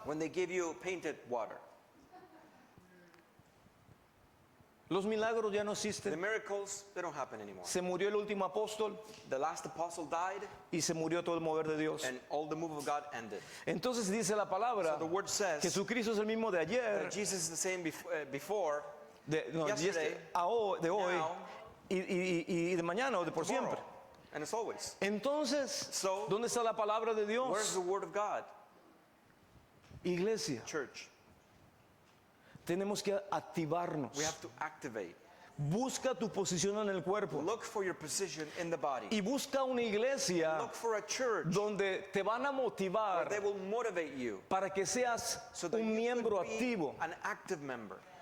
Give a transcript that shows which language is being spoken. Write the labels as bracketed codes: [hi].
[en] when they give you painted water? [es] Los milagros ya no [en] The [es] existen. [en] miracles, they don't happen anymore. [es] Se murió el último apóstol [en] The last apostle died [es] y se murió todo el mover de Dios. [en] and all the move of God ended. [es] Entonces dice la palabra, [en] So the word says [es] Jesucristo es el mismo de ayer, [en] that Jesus is the same before, [es] de [en] yesterday, [es] hoy [en] now, [es] y de mañana o de por [en] tomorrow, [es] siempre. [en] and it's always. [es] Entonces, [en] So, [es] ¿dónde está la palabra de [en] Where's the word of God? [es] Iglesia, [en] Church. [es] tenemos que activarnos. [en] We have to activate. [es] Busca tu posición en el cuerpo [en] Look for your position in the body. [es] y busca una iglesia [en] Look for a church [es] donde te van a [en] where [es] motivar [en] they will motivate you [es] para que seas [en] so that [es] un [en] you [es] miembro [en] could be [es] activo. [en] an active member.